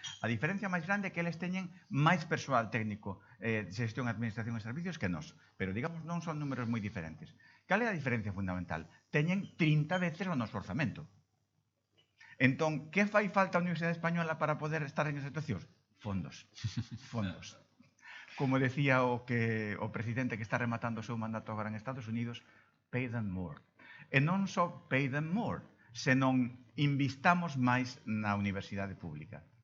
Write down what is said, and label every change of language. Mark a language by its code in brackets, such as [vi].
[gl] A diferencia máis grande é que eles teñen máis persoal técnico de xestión, administración e servicios que nós, pero digamos non son números moi diferentes. Cal é a diferencia fundamental? Teñen 30 veces o noso orzamento. Entón, que fai falta a Universidade Española para poder estar en esas situacións? Fondos. Como decía o presidente que está rematando o seu mandato agora en Estados Unidos, [en] pay them more. [gl] E non só [en] pay them more, [gl] senón invistamos máis na universidade pública.